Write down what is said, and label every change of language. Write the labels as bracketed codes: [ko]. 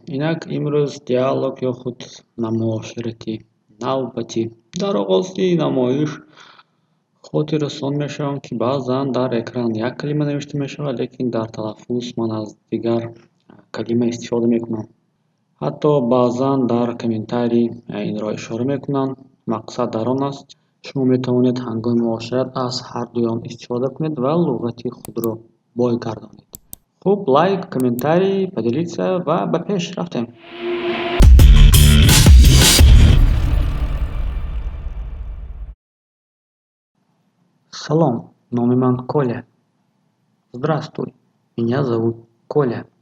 [tg] Inak imro'z dialog yoxud namoyishrati navbati дар оғози намоиш хотиррасон мешавам, ки баъзан дар экран як калима навишта мешавад, лекин дар талаффуз ман аз дигар калима истифода мекунам. ҳатто баъзан дар комментарий инро ишора мекунанд. Мақсад дар он аст, шумо метавонед ҳангоми муошират аз ҳардуён истифода кунед ва луғати худро бой гардонед. Хуб, лайк, комментарий, поделиться ва ба пеш рафтем. Салом, номи ман Коля. [ru] Здравствуй, меня зовут Коля.